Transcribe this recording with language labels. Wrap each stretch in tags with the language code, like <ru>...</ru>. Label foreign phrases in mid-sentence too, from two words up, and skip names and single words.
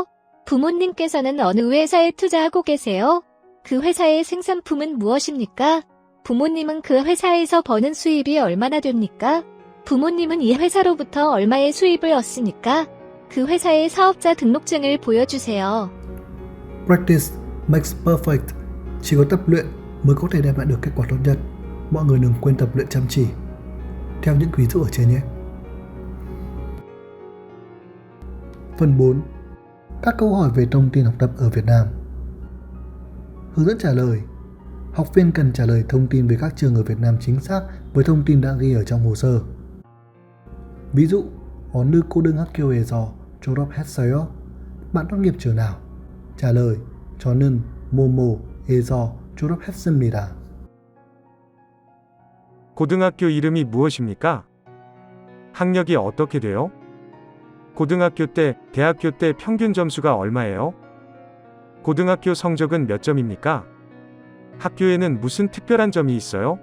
<ko>부모님께서는 어느 회사에 투자하고 계세요? 그 회사의 생산품은 무엇입니까? 부모님은 그 회사에서 버는 수입이 얼마나 됩니까? 부모님은 이 회사로부터 얼마의 수입을 얻습니까? 그 회사의 사업자 등록증을 보여주세요.</ko> <en>Practice makes perfect.</en> <vi>Chỉ có tập luyện mới có thể đem lại được kết quả tốt nhất. Mọi người đừng quên tập luyện chăm chỉ. Theo những ví dụ ở trên nhé. Phần 4. Các câu hỏi về thông tin học tập ở Việt Nam. Hướng dẫn trả lời. Học viên cần trả lời thông tin về các trường ở Việt Nam chính xác với thông tin đã ghi ở trong hồ sơ. Ví dụ,</vi> <ko>어느 고등학교에서 졸업했어요?</ko> <vi>Bạn tốt nghiệp trường nào? trả lời,</vi> <ko>저는 뭐뭐에서 졸업했습니다. 고등학교 이름이 무엇입니까? 학력이 어떻게 돼요? 고등학교 때, 대학교 때 평균 점수가 얼마예요? 고등학교 성적은 몇 점입니까? 학교에는 무슨 특별한 점이 있어요?</ko>